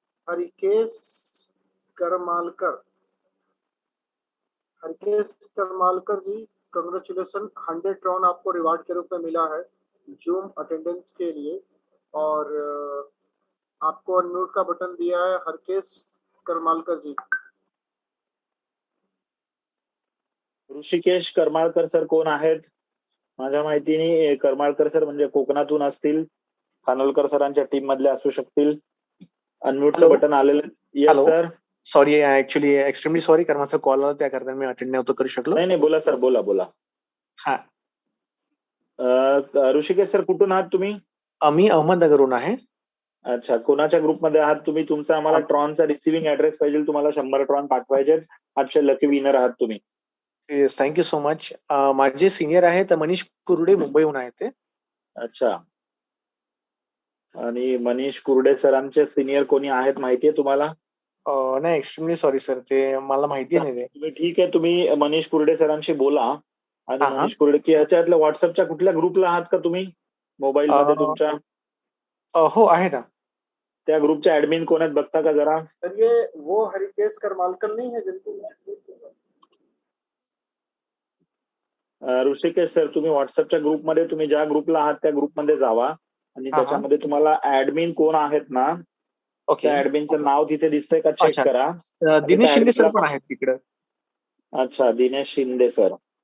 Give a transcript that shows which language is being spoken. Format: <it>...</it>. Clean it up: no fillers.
<hi>हरिकेश करमालकर जी, congratulation. 100 Tron आपको reward के रूप में मिला है जूम अटेंडेंस के लिए, और आपको अनम्यूट का बटन दिया है हरकेश करमालकर जी।</hi> <mr>ऋषिकेश करमाळकर सर कोण आहेत? माझ्या माहितीने करमाळकर सर म्हणजे कोकणातून असतील, खानोलकर सरांच्या टीम मधले असू शकतील. अनम्यूटचं बटन आलेलं.</mr> <en>Yes sir.</en> <mr>Sorry, actually extremely sorry, कारण माझा कॉल आला, त्या करता मी अटेंड नव्हतो करू शकलो. नाही नाही, बोला सर, बोला बोला. हा, ऋषिकेश सर, कुठून आहात तुम्ही? मी अहमदनगरहून आहे. अच्छा, कोणाच्या ग्रुपमध्ये आहात तुम्ही? तुमचा आम्हाला ट्रॉनचा रिसिव्हिंग ऍड्रेस पाहिजे. तुम्हाला 100 ट्रॉन पाठवायचे. आजचे लकी विनर आहात तुम्ही.</mr> <en>Yes, thank you so much.</en> <mr>माझे सिनियर आहेत मनीष कुरडे, मुंबईहून आहेत ते. अच्छा, आणि मनीष कुरडे सरांचे सिनियर कोणी आहेत माहितीये तुम्हाला? नाही, एक्स्ट्रीमली सॉरी सर, ते मला माहिती नाही. तुम्ही ठीक आहे, तुम्ही मनीष कुरडे सरांशी बोला. आणि मनीष कुरडे की ह्याच्यातल्या व्हॉट्सअपच्या कुठल्या ग्रुपला आहात का तुम्ही मोबाईल मध्ये तुमच्या? हो, आहे ना. त्या ग्रुपचे ऍडमिन कोण आहेत बघता का जरा?</mr> <hi>सर ये वो हरिकेश करमालकर नहीं है जिनको?</hi> <mr>ऋषिकेश सर, तुम्ही व्हॉट्सअपच्या ग्रुपमध्ये, तुम्ही ज्या ग्रुपला आहात त्या ग्रुपमध्ये जावा आणि त्याच्यामध्ये तुम्हाला ऍडमिन कोण आहेत ना, त्या ऍडमिनचं नाव तिथे दिसतंय का चेक करा. दिनेश शिंदे सर पण आहेत तिकडे. अच्छा, दिनेश शिंदे सर.</mr>